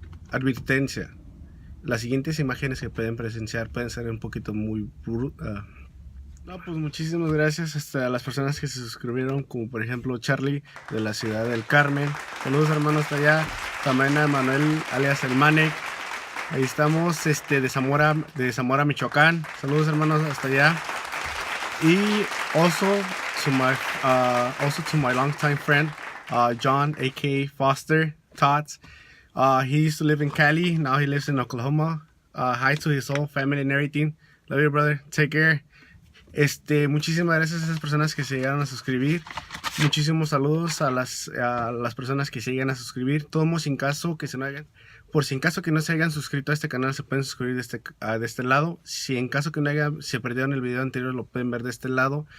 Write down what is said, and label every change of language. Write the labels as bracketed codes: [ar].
[es] Advertencia. Las siguientes imágenes que pueden presenciar pueden ser un poquito muy no, pues muchísimas gracias a las personas que se suscribieron, como por ejemplo Charlie de la ciudad del Carmen. Saludos hermanos hasta allá. También a Manuel alias el Manek. Ahí estamos, de Zamora, Michoacán. Saludos hermanos hasta allá. [en] Y also to my longtime friend John, aka Foster Tots. He used to live in Cali, now he lives in Oklahoma. Hi to his whole family and everything. Love you, brother. Take care. [es] Muchísimas gracias a esas personas que se llegaron a suscribir. Muchísimos saludos a las personas que se llegan a suscribir. Todos sin caso que se no hagan. Por si en caso que no se hayan suscrito a este canal, se pueden suscribir de este lado. Si en caso que no se perdieron el video anterior, lo pueden ver de este lado.